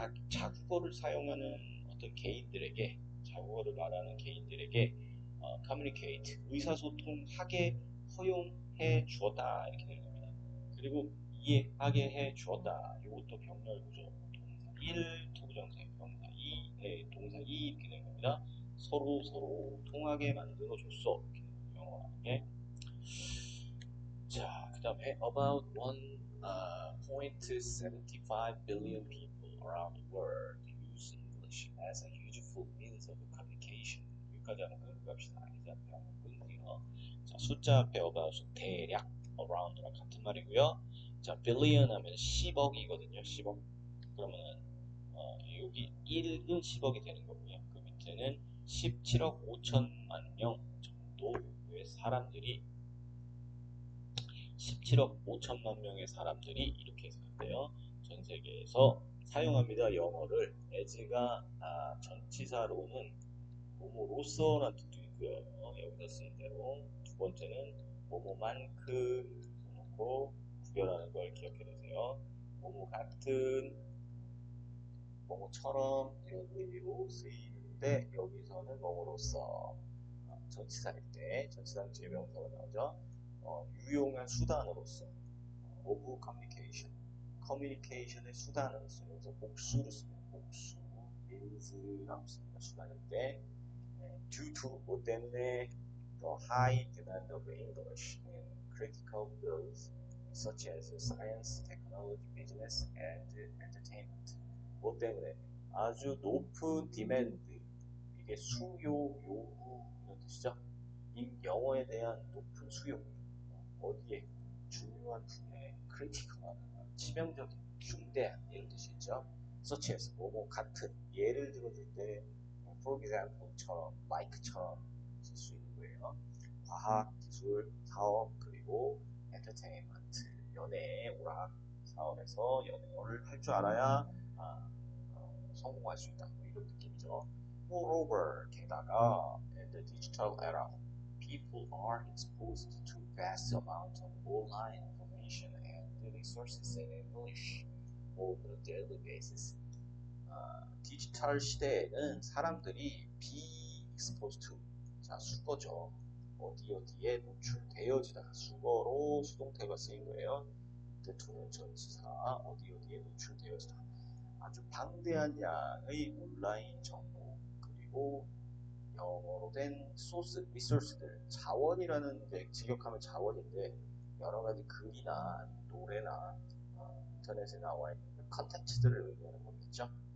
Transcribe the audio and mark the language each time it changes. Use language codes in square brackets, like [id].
[ko] 자국어를 사용하는 어떤 개인들에게 자국어를 말하는 개인들에게 communicate 의사소통하게 허용해 주었다 이렇게 되는 겁니다. 그리고 이해하게 해 주었다. 이것도 병렬 구조. 동사 1 투부정사 병사 2 동사 2 이렇게 되는 겁니다. 서로 통하게 만들어 줬어. 이렇게 영어라는 게. 자, 그 다음에 [en] about 1.75 billion people around the world use English as a useful means of communication. [ko] 여기까지 한번 공부합시다. 이제 앞에 한번 끊을게요. 자, 숫자 앞에 about 대략 around랑 같은 말이고요. 자, billion 하면 10억이거든요. 10억. 그러면은 여기 1은 10억이 되는 거고요. 그 밑에는 17억 5천만 명 정도의 사람들이 17억 5천만 명의 사람들이 이렇게 사는데요. 전 세계에서 사용합니다. 영어를. as가 전치사로는 뭐뭐로서라는 뜻도 있고요. 여기서 쓰인 대로 두 번째는 뭐뭐만큼 써놓고 구별하는 걸 기억해 두세요. 뭐뭐 같은 뭐뭐처럼 이런 의미로 쓰이는데 여기서는 뭐뭐로서 전치사일 때 전치사는 뒤에 명사가 나오죠. 유용한 수단으로서 [en] of communication [ko] 커뮤니케이션의 수단으로서 여기서 복수로 쓰면 복수 means라고 씁니다. 수단일 때 [en] due to [ko] 뭐 때문에 [en] the high demand of English in critical fields such as science, technology, business, and entertainment. [ko] 뭐 때문에 아주 높은 demand 이게 수요, 요구 이런 뜻이죠. 이 영어에 대한 높은 수요 어디에 중요한 분야에 크리티컬한 치명적인 중대한 이런 뜻이 있죠. such as 뭐뭐 같은 예를 들어줄 때 for example처럼 like처럼 쓸 수 있는 거예요. 과학, 기술, 사업 그리고 entertainment 연애, 오락 사업에서 영어를 할 줄 알아야 성공할 수 있다. 뭐 이런 느낌이죠. [en] Moreover, [ko] 게다가 [en] in the digital era, people are exposed to vast amounts of online information and resources in English on a daily basis. [ko] 디지털 시대에는 사람들이 [en] be exposed to, [ko] 자 수거죠. 어디에 노출되어지다. 수거로 수동태가 쓰인 거예요. to는 전치사, 어디에 노출되어지다. 아주 방대한 양의 온라인 정보 그리고 영어로 된 소스, 리소스들, 자원이라는 게 직역하면 자원인데 여러 가지 글이나 노래나 인터넷에 나와 있는 컨텐츠들을 의미하는 거겠죠.